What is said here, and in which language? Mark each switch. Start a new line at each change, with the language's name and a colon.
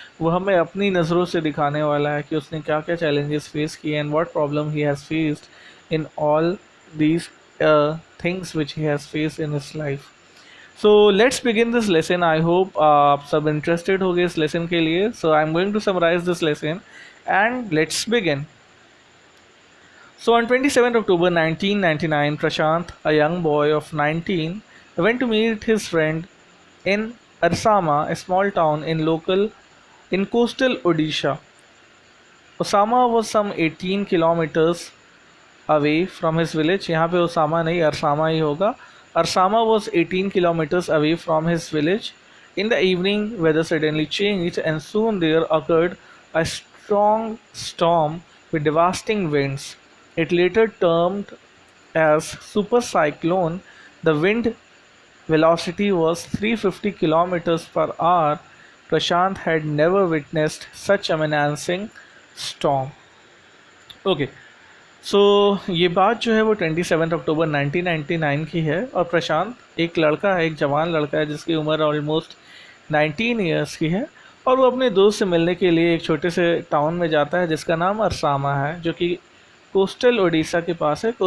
Hindi: वो हमें अपनी नज़रों से दिखाने वाला है कि उसने क्या क्या चैलेंजेस फेस किए
English: And what problem he has faced in all these things which he has faced in his life. So let's begin this lesson. I hope
Hindi: आप सब interested होगे इस lesson के लिए.
English: So I'm going to summarize this lesson and let's begin. So on 27 October 1999, Prashant, a young boy of 19, went to meet his friend in Arsama, a small town in coastal Odisha. Osama was some 18 kilometers away from his village.
Hindi: यहाँ पे Osama नहीं, अरसामा ही होगा.
English: Ersama was 18 kilometers away from his village. In the evening, weather suddenly changed and soon there occurred a strong storm with devastating winds. It later termed as super cyclone. The wind velocity was 350 kilometers per hour. Prashant had never witnessed such a menacing storm. Okay.
Hindi: सो ये बात जो है वो 27 अक्टूबर 1999 की है, और प्रशांत एक लड़का है, एक जवान लड़का है जिसकी उम्र ऑलमोस्ट 19 ईयर्स की है, और वो अपने दोस्त से मिलने के लिए एक छोटे से टाउन में जाता है जिसका नाम अरसामा है, जो कि कोस्टल उड़ीसा के पास है.